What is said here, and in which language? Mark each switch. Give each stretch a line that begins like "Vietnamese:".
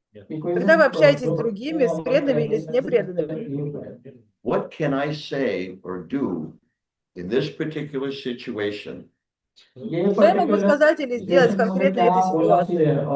Russian: Когда вы общаетесь с другими, с преданными или с непреданными,
English: what can I say or do in this particular situation
Russian: что я могу сказать или сделать в конкретной этой ситуации